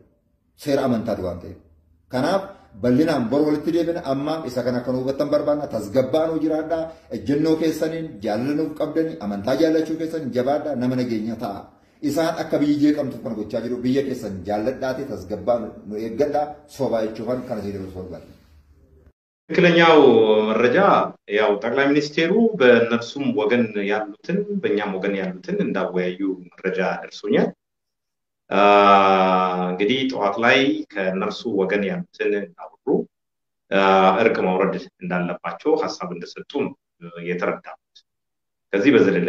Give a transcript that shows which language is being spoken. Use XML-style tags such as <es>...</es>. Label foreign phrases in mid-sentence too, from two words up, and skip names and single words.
<om>Seera amantaati waan ta'eef. Kanaaf bal'inaan bor walitti deebina amma isa kana kan hubattan barbaadna tasgabbaanuu jiraadhaa ejjennoo keessaniin jaalaluuf qabdanii amantaa jaalachuu keessaniin jabaadhaa nama nageenya ta'a. Isaan akka biyyi jeeqamtu kan gochaa jiru biyya keessan jaalladhaati tasgabbaan nu eeggadhaa sobaa jechuufan kana</om> <am>ሲደርሱ ፈልጋለሁ። ትክክለኛው መረጃ ያው ጠቅላይ ሚኒስቴሩ በእነርሱም ወገን ያሉትን በእኛም ወገን ያሉትን እንዳወያዩ መረጃ ደርሶኛል። እንግዲህ ጠዋት ላይ ከነርሱ ወገን ያሉትን አብሩ እርቅ ማውረድ እንዳለባቸው ሐሳብ እንደሰጡ ነው የተረዳሁት። ከዚህ በዘለለ</am>